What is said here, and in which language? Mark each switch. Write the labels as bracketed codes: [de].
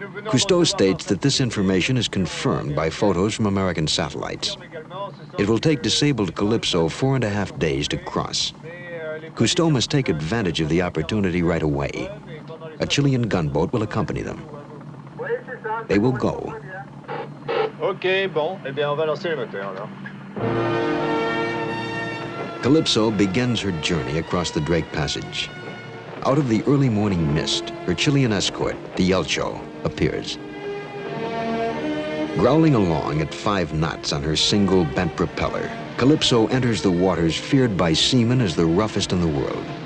[en] Cousteau states that this information is confirmed by photos from American satellites. It will take disabled Calypso 4.5 days to cross. Cousteau must take advantage of the opportunity right away. A Chilean gunboat will accompany them. They will go. [fr] Ok, bon, eh bien, on va lancer les moteurs, alors. [en] Calypso begins her journey across the Drake Passage. Out of the early morning mist, her Chilean escort, the Yelcho, appears. Growling along at 5 knots on her single bent propeller, Calypso enters the waters feared by seamen as the roughest in the world.